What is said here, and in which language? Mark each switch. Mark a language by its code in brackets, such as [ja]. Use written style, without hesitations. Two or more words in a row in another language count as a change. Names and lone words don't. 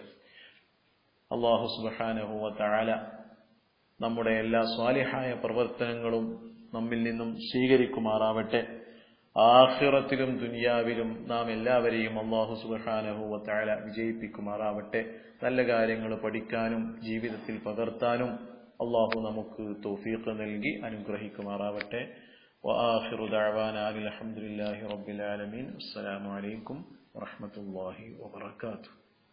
[ar] الله سبحانه وتعالى [ml] നമ്മുടെ എല്ലാ സ്വാലിഹായ പ്രവർത്തനങ്ങളും നമ്മിൽ നിന്നും സ്വീകരിക്കുമാറാവട്ടെ. ആഖിറത്തിലും ദുനിയാവിലും നാം എല്ലാവരെയും [ar] الله سبحانه وتعالى [ml] വിജയിപ്പിക്കുമാറാവട്ടെ. നല്ല കാര്യങ്ങൾ പഠിക്കാനും ജീവിതത്തിൽ പകർത്താനും അല്ലാഹു നമുക്ക് തൗഫീഖ് നൽകി അനുഗ്രഹിക്കുമാറാവട്ടെ. [ar] وآخر دعوانا الحمد لله رب العالمين. السلام عليكم ورحمة الله وبركاته.